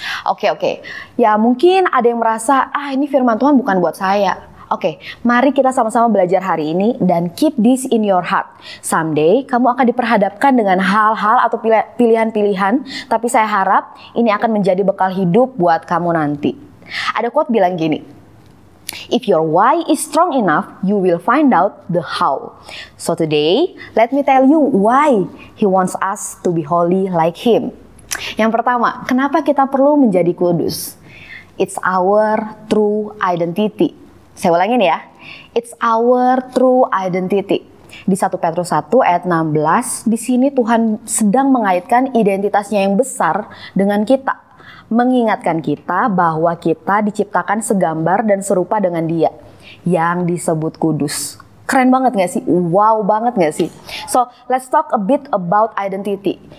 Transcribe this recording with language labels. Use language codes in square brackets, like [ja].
[id] Oke, ya mungkin ada yang merasa, ini firman Tuhan bukan buat saya. Oke, mari kita sama-sama belajar hari ini dan [en] keep this in your heart. [id] Someday kamu akan diperhadapkan dengan hal-hal atau pilihan-pilihan, tapi saya harap ini akan menjadi bekal hidup buat kamu nanti. Ada quote bilang gini, [en] if your why is strong enough, you will find out the how. So today, let me tell you why He wants us to be holy like Him. [id] Yang pertama, kenapa kita perlu menjadi kudus? [en] It's our true identity. [id] Saya ulangin ya. [en] It's our true identity. [id] Di 1 Petrus 1 ayat 16, di sini Tuhan sedang mengaitkan identitasnya yang besar dengan kita. Mengingatkan kita bahwa kita diciptakan segambar dan serupa dengan Dia yang disebut kudus. Keren banget gak sih? Wow banget gak sih? [en] So, let's talk a bit about identity.